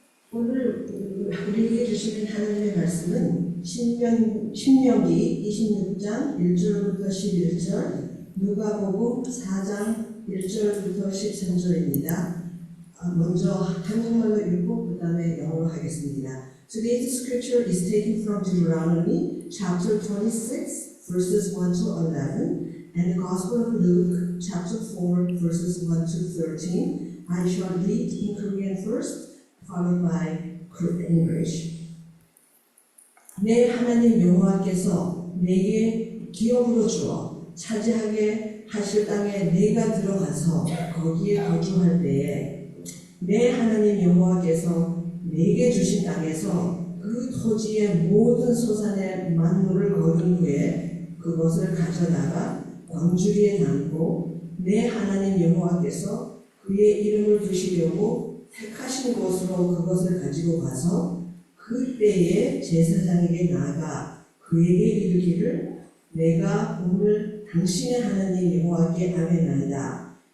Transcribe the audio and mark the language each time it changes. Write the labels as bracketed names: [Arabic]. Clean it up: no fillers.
[Korean] 오늘 우리에게 주시는 하나님의 말씀은 신명기 26장 1절부터 11절, 누가복음 4장 1절부터 13절입니다. 먼저 한국말로 읽고 그 다음에 영어로 하겠습니다. [English] Today's scripture is taken from Deuteronomy chapter 26 verses 1 to 11 and the Gospel of Luke chapter 4 verses 1 to 13. I shall read in Korean first, followed by English. [Korean] 내 하나님 여호와께서 내게 기업으로 주어 차지하게 하실 땅에 내가 들어가서 거기에 거주할 때에 내 하나님 여호와께서 내게 주신 땅에서 그 토지의 모든 소산의 만물을 거둔 후에 그것을 가져다가 광주리에 담고 내 하나님 여호와께서 그의 이름을 두시려고 택하신 곳으로 그것을 가지고 가서 그때에 제사장에게 나아가 그에게 이르기를 내가 오늘 당신의 하나님 여호와께 아뢰나이다.